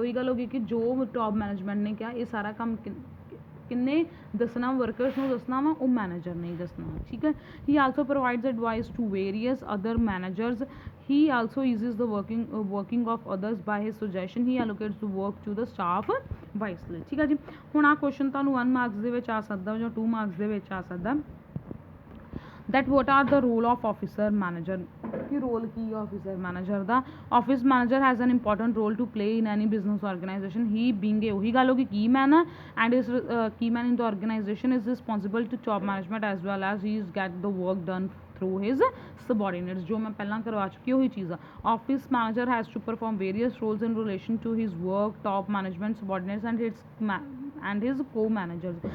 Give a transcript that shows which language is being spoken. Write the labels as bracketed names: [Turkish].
[Punjabi] ਉਹੀ ਗੱਲ ਹੋ ਗਈ ਕਿ ਜੋ ਟੌਪ ਮੈਨੇਜਮੈਂਟ ਨੇ ਕਿਹਾ ਇਹ ਸਾਰਾ ਕੰਮ ਕਿੰਨੇ ਦੱਸਣਾ, ਵਰਕਰਸ ਨੂੰ ਦੱਸਣਾ ਵਾ, ਉਹ ਮੈਨੇਜਰ ਨੇ ਹੀ ਦੱਸਣਾ, ਠੀਕ ਹੈ। [English] He also provides advice to various other managers. He also eases the working of others by his suggestion. He allocates the work to the staff wisely, [Punjabi] ਠੀਕ ਹੈ ਜੀ। ਹੁਣ ਆਹ ਕੁਐਸਚਨ ਤੁਹਾਨੂੰ 1 ਮਾਰਕਸ ਦੇ ਵਿੱਚ ਆ ਸਕਦਾ ਜਾਂ 2 ਮਾਰਕਸ ਦੇ ਵਿੱਚ ਆ ਸਕਦਾ। [English] that what are the role of officer manager, [Punjabi] ਕਿ ਰੋਲ ਕੀ ਆ officer manager ਦਾ। [English] Office manager has an important role to play in any business organisation. He being a, [Punjabi] ਉਹੀ ਗੱਲ ਹੋ ਗਈ, [English] key man ਆ, and is key man in the organisation is responsible to top management as well as he is get the work done through his subordinates, [Punjabi] ਜੋ ਮੈਂ ਪਹਿਲਾਂ ਕਰਵਾ ਚੁੱਕੀ ਉਹੀ ਚੀਜ਼ ਆ। [English] Office manager has to perform various roles in relation to his work, top management, subordinates and his co managers.